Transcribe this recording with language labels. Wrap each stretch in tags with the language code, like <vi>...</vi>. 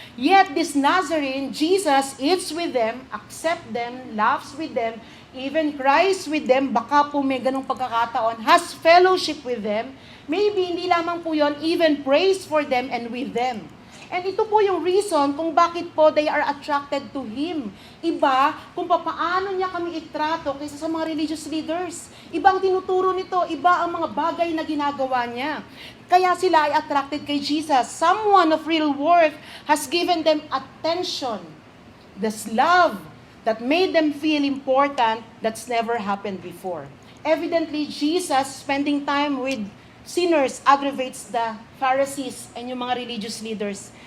<en>Yet this Nazarene, Jesus eats with them, accepts them, laughs with them, even cries with them,</en> <tl>baka po may ganong pagkakataon,</tl> <en>has fellowship with them. Maybe</en> <tl>hindi lamang po yon,</tl> <en>even prays for them and with them. And ito po yung reason kung bakit po they are attracted to Him.</en> <tl>Iba kung paano niya kami itrato kaysa sa mga religious leaders. Iba ang tinuturo nito, iba ang mga bagay na ginagawa niya. Kaya sila ay attracted kay Jesus.</tl> <en>Someone of real worth has given them attention. This love that made them feel important that's never happened before. Evidently, Jesus spending time with sinners aggravates the Pharisees and</en> <tl>yung mga</tl> <en>religious leaders.</en>